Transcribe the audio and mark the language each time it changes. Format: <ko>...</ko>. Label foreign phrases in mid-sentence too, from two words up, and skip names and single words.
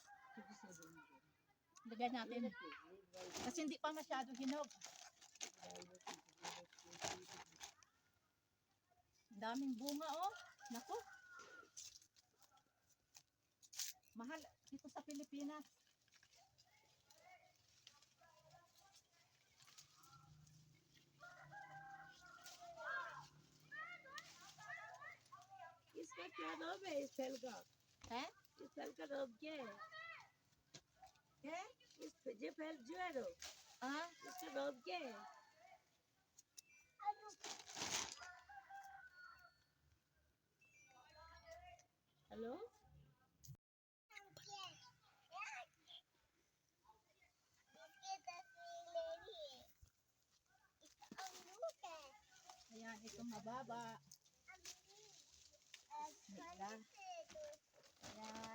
<tl>Lagyan natin. Kasi hindi pa masyado hinog. Daming bunga oh. Naku. Mahal dito sa Pilipinas.</tl> <hi>इसका क्या नाम है इस फल का हैं? इस फल का नाम क्या है हैं? इस ये फल जो है ना इसका नाम क्या है हेलो</hi> <tl>Ayan, itong mababa. Ayan. Ayan.</tl>